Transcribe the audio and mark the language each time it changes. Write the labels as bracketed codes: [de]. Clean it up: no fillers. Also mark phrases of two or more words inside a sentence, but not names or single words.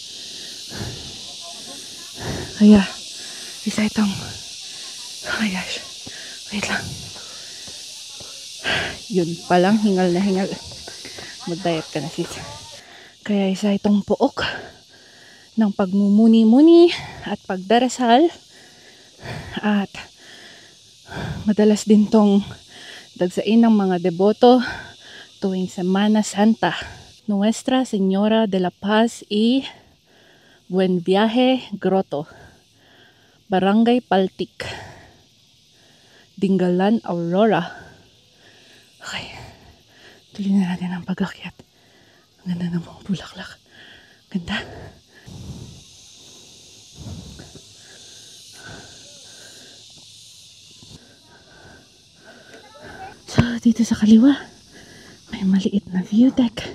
[tl] Kaya isa itong [en] oh my gosh, [tl] wait lang, yun palang hingal na hingal, mag-diet ka na sis. Kaya isa itong puok ng pagmumuni-muni at pagdarasal, at madalas din tong dagsain ng mga deboto tuwing Semana Santa. Nuestra Señora de la Paz y Buen Viaje Grotto, Barangay Paltic, Dingalan, Aurora. Okay, tuloy na natin ang pag-akyat. Ang ganda ng mga bulaklak. Ganda. So, dito sa kaliwa, may maliit na [en] view deck.